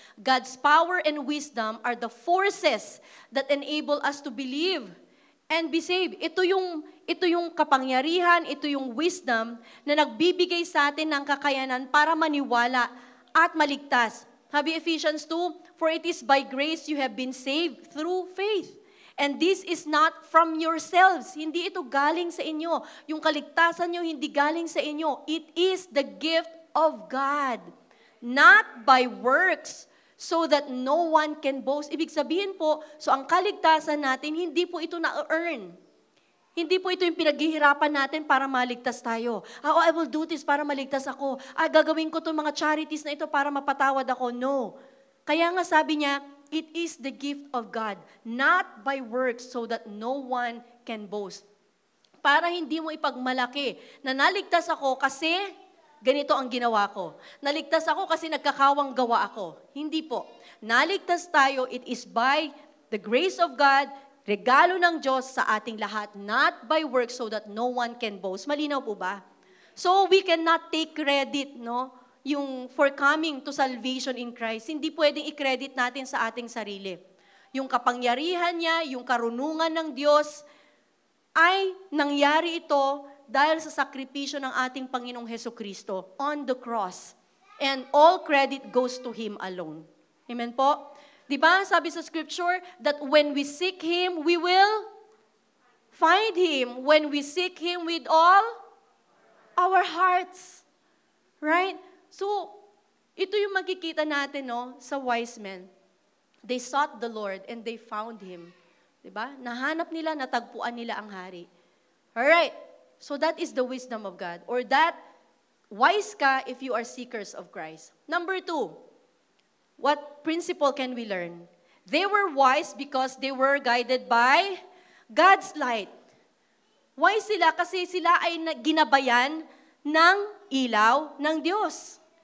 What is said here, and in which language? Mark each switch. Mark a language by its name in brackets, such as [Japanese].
[English] God's power and wisdom are the forces that enable us to believe and be saved. [Filipino] Ito yung kapangyarihan, ito yung wisdom na nagbibigay sa atin ng kakayanan para maniwala at maligtas. Sabi [English] Ephesians 2, for it is by grace you have been saved through faith. And this is not from yourselves. [Filipino] Hindi ito galing sa inyo. Yung kaligtasan nyo hindi galing sa inyo. [English] It is the gift of God, not by works, so that no one can boast. [Filipino] Ibig sabihin po, so ang kaligtasan natin, hindi po ito na-earn. Hindi po ito yung pinaghihirapan natin para maligtas tayo. [English] Oh, I will do this [Filipino] para maligtas ako. Gagawin ko itong mga charities na ito para mapatawad ako. [English] No. [Filipino] Kaya nga sabi niya, [English] it is the gift of God, not by works, so that no one can boast. [Filipino] Para hindi mo ipagmalaki na naligtas ako kasi ganito ang ginawa ko. Naligtas ako kasi nagkakawang gawa ako. Hindi po. Naligtas tayo, [English] it is by the grace of God, [Filipino] regalo ng Diyos sa ating lahat, [English] not by works so that no one can boast. [Filipino] Malinaw po ba? [English] So we cannot take credit, no? [Filipino] Yung [English] for coming to salvation in Christ. [Filipino] Hindi pwedeng i-credit natin sa ating sarili. Yung kapangyarihan niya, yung karunungan ng Diyos, ay nangyari ito dahil sa sakripisyo ng ating Panginoong Hesukristo [English] on the cross. And all credit goes to Him alone. Amen po? [Filipino] Diba, sabi sa [English] scripture, that when we seek Him, we will find Him. When we seek Him with all our hearts. Right? [Filipino] So, ito yung makikita natin, no, sa wise men. [English] They sought the Lord and they found Him. [Filipino] Diba? Nahanap nila, natagpuan nila ang hari. [English] Alright. So that is the wisdom of God. Or that, [Filipino] wise ka [English] if you are seekers of Christ. Number 2, what principle can we learn? They were wise because they were guided by God's light. [Filipino] Wise sila kasi sila ay ginabayan ng ilaw ng Diyos.